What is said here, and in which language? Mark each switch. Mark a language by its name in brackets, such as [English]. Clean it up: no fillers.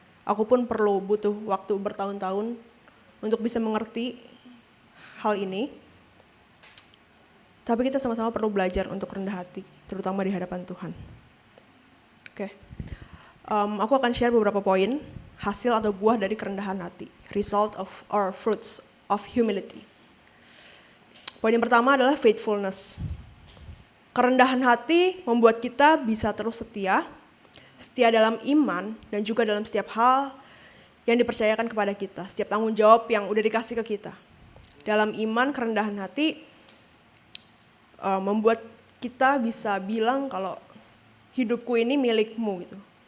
[Indonesian] Aku pun butuh waktu bertahun-tahun untuk bisa mengerti hal ini. Tapi kita sama-sama perlu belajar untuk rendah hati, terutama di hadapan Tuhan. Oke. Aku akan share beberapa poin, hasil atau buah dari kerendahan hati. [English] Result of or fruits of humility. [Indonesian] Poin yang pertama adalah faithfulness. Kerendahan hati membuat kita bisa terus setia dalam iman dan juga dalam setiap hal yang dipercayakan kepada kita. Setiap tanggung jawab yang udah dikasih ke kita. Dalam iman, kerendahan hati membuat kita bisa bilang kalau hidupku ini milikmu gitu.